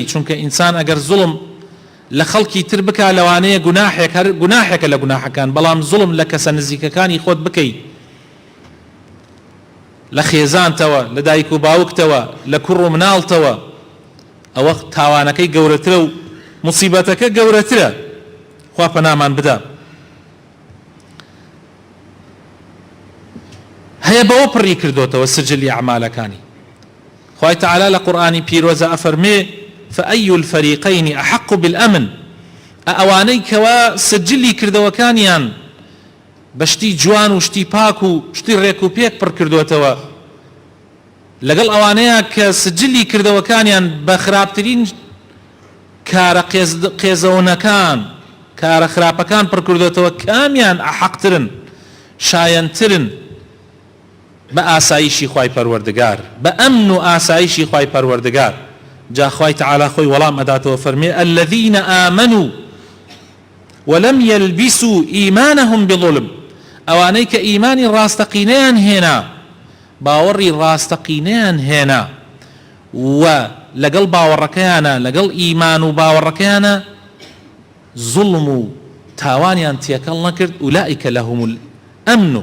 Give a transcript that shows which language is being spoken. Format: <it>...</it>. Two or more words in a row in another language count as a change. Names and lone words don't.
<ckb>چونکە ئینسان ئەگەر زوڵم لە خەڵکی تر بکا لەوانەیە گوناحێکە لە گوناحەکان، بەڵام زوڵم لە کەسە نزیکەکانی خۆت بکەیت، لە خێزانتەوە، لە دایک و باوکتەوە، لە کوڕ و مناڵتەوە، ئەوە تاوانەکەی گەورەترە و موسیبەتەکە گەورەترە. خوا پەنامان بدا. هەیە بەوە پڕی کردوتەوە سجلی ئەعمالەکانی. خوای تعالی لە قورئانی پیرۆزە ئەفەرمێ:</ckb> <ar>فأي الفريقين أحق بالأمن.</ar> <ckb>ئەوانەی کەوا سجلی کردەوەکانیان بە شتی جوان و شتی پاک و شتی ڕێک و پێک پڕ کردوێتەوە، لەگەڵ ئەوانەیە کە سجلی کردەوەکانیان بە خراپترین کارە قێزەونەکان، کارە خراپەکان پڕ کردوێتەوە، کامیان ئەحەقترن، شایەنترن بە ئاسایشی خوای پەروەردگار، بە ئەمن و ئاسایشی خوای پەروەردگار. جا خوای تعالی خۆی وەڵام ئەداتەوە فەرمێ:</ckb> <ar>الذين آمنوا ولم يلبسوا إيمانهم بظلم.</ar> <ckb>ئەوانەی کە ئیمانی ڕاستەقینەیان هێنا، باوەڕی ڕاستەقینەیان هێنا، و لەگەڵ باوەڕەکەیانە، لەگەڵ ئیمان و باوەڕەکەیانە زوڵم و تاوانیان تێکەڵ نەکرد،</ckb> <ar>ئولائیکە لەهم الئەمن.</ar>